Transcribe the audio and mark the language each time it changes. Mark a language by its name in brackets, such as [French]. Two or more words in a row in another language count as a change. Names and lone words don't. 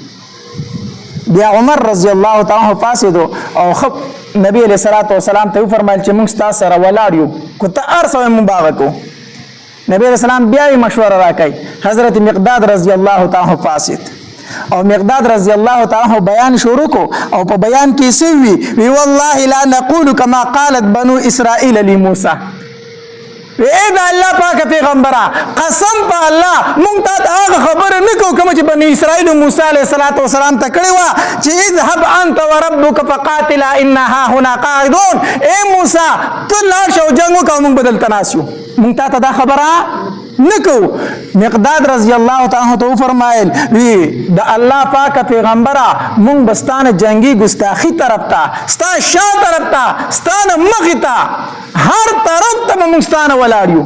[Pashto] بیا عمر رضی الله تعالی عنہ پاسېدو او خب نبی علیه الصلاۃ والسلام ته وفرمایل چې مونږ ستا سره ولاړ یو که ته هر څه مونږ به هغه کوو. نبی علیه السلام بیا یې مشوره راکړئ. حضرت مقداد رضی الله تعالی عنہ پاسېد او مقداد رضی الله تعالی عنہ بیان شروع کو او په بیان کې څه وی [Arabic] والله لا نقول كما قالت بنو اسرائيل لموسى. [Pashto] اے دا الله پاک پیغمبره قسم په الله مونږ ته هغه خبره نه کوو کوم چې بني اسرائیل موسی علیه السلام ته کړې وه چې [Arabic] اذهب انت وربك فقاتلا انا هنا قاعدون. [Pashto] اے موسی ته لاړ شه او جنګ وکړه موږ به دلته ناست یو. مونږ ته دا خبره نه کوو. مقداد رضی الله تعالی عنہ ته وفرمایل وی د الله پاک پیغمبره مونږ به ستانه جنگي ګستاخي طرف ته، ستا شا طرف ته، ستانه مخې ته، هر طرف ته به مونږ ستانه ولاړ یو.